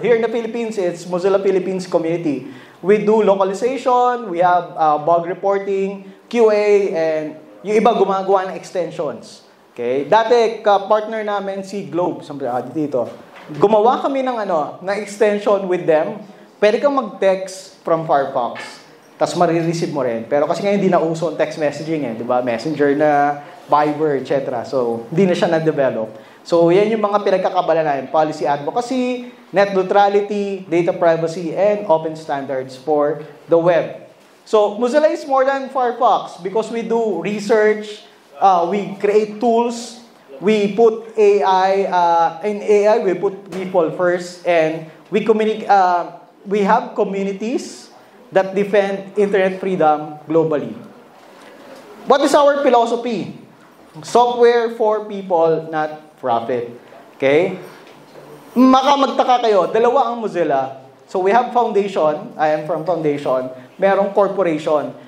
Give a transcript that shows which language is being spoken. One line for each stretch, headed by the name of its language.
English: Here in the Philippines, it's Mozilla Philippines community. We do localization, we have bug reporting, QA, and
Filipino: yung iba gumagawa ng extensions.
English: Okay?
Filipino: Dati, ka-partner namin si Globe, dito. Gumawa kami ng extension with them. Pwede kang mag-text from Firefox. Tapos marireceive mo rin. Pero kasi ngayon hindi na uso ang text messaging di ba? Messenger na, Viber, etc. So, hindi na siya na-develop. So, yan yung mga pinagkakabala namin.
English: Policy advocacy, net neutrality, data privacy, and open standards for the web. So, Mozilla is more than Firefox because we do research, we create tools, we put AI, in AI, we put people first, and we communicate, we have communities that defend internet freedom globally. What is our philosophy? Software for people, not profit. Okay?
Filipino: Magtaka kayo, dalawa ang Mozilla.
English: So we have foundation, I am from foundation, merong corporation.